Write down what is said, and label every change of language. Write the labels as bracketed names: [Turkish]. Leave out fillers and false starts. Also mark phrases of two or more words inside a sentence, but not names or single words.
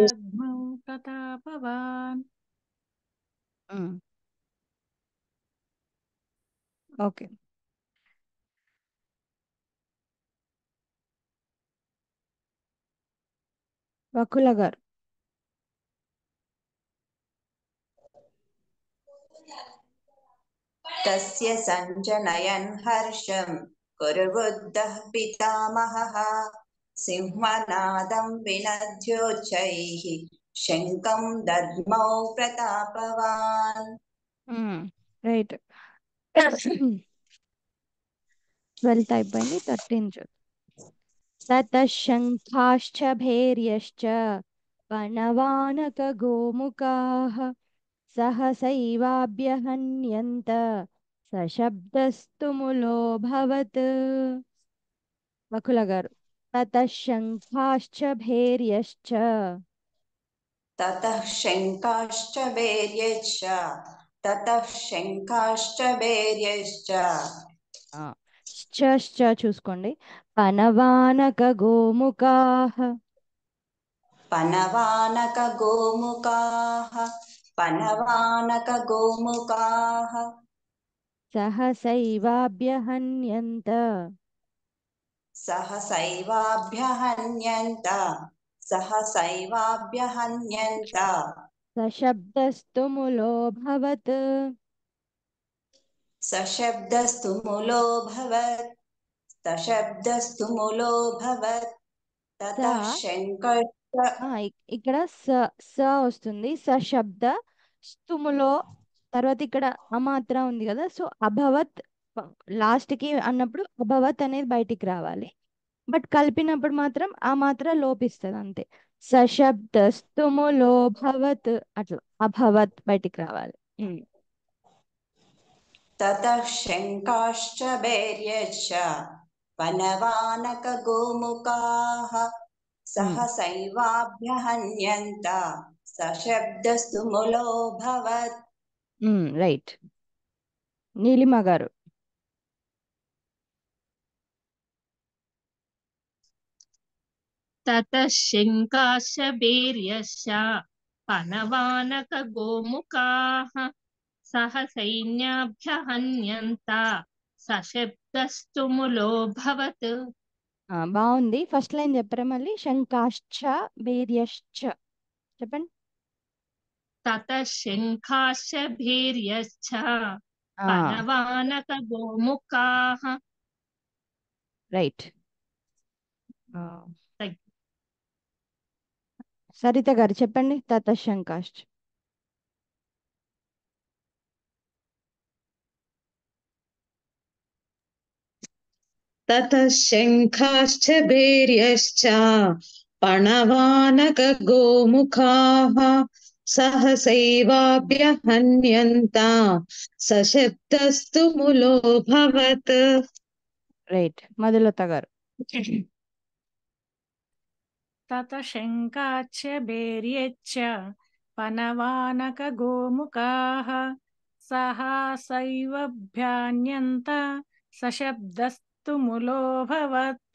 [Sanskrit] दद्मौ प्रतापवान् [Telugu] ఓకే వకుల గారు [Sanskrit] तस्य सञ्जनयन् हर्षं कुरुवृद्धः पितामहः सिंहनादं विनद्योच्चैः शङ्खं दद्मौ प्रतापवान् [Telugu] రైట్ 12th అయిపోయింది 13th [Sanskrit] ततः शङ्खाश्च भैर्यश्च पणवानकगोमुखाः सहसैवाभ्यहन्यन्त सशब्दस्तुमुलोऽभवत् [Telugu] వకుల గారు [Sanskrit] ततः शङ्खाश्च भैर्यश्च ततः शङ्काश्च भैर्यश्च ततः शङ्काश्च भैर्यश्च [Telugu] ఆ, శ్చ చూసుకోండి [Sanskrit] पनवानक गोमुखाः पनवानकगोमुखाः पनवानकगोमुखाः सहसैवाभ्यहन्यन्त सहसैवाभ्यहन्यन्त सहसैवाभ्यहन्यन्त सशब्दस्तुमुलोऽभवत् सशब्दस्तु मूलोऽभवत् सशब्दस्तु मूलोऽभवत् [Telugu] స [Sanskrit] ततः शङ्कश्च [Telugu] ఇక్కడ స స వస్తుంది [Sanskrit] सशब्द स्तुमुलो [Telugu] తర్వాత ఇక్కడ అమాత్ర ఉంది కదా సో అభవత్ లాస్ట్ కి అన్నప్పుడు అభవత్ అనేది బయటికి రావాలి బట్ కలిపినప్పుడు మాత్రం ఆ మాత్ర లోపిస్తుంది అంతే. [Sanskrit] सशब्दस्तुमुलो भवत् [Telugu] అట్లా అభవత్ బయటికి రావాలి. [Sanskrit] ततः शङ्काश्च भैर्यश्च वनवानकगोमुखाः सहसैवाभ्यहन्यन्त सशब्दस्तु मुलोऽभवत्. [Telugu] రైట్. నీలిమ గారు. [Sanskrit] ततः शङ्काश्च भैर्यश्च पनवानकगोमुखाः सह सैन्याभ्यहन्यन्त सशब्दस्तु मुलोऽभवत्. [Telugu] బాగుంది. ఫస్ట్ లైన్ చెప్పరా మళ్ళీ? [Sanskrit] शंकाश्च भैर्यश्च [Telugu] చెప్పండి. [Sanskrit] ततः शङ्काश्च भैर्यश्च पनवानकगोमुखाः. [Telugu] రైట్. సరిత గారు చెప్పండి. [Sanskrit] तत शंकाश्च. ततः शङ्खाश्च भैर्यश्च पणवानकगोमुखाः सहसैवाभ्यहन्यन्त सशब्दस्तु मुलोऽभवत्. [Telugu] రైట్. మధులత గారు. [Sanskrit] तत शंकाच्च भैर्यच्च पनवानकगोमुखाः सहासैवभ्यान्यन्त सशब्दस्तु मुलोऽभवत्.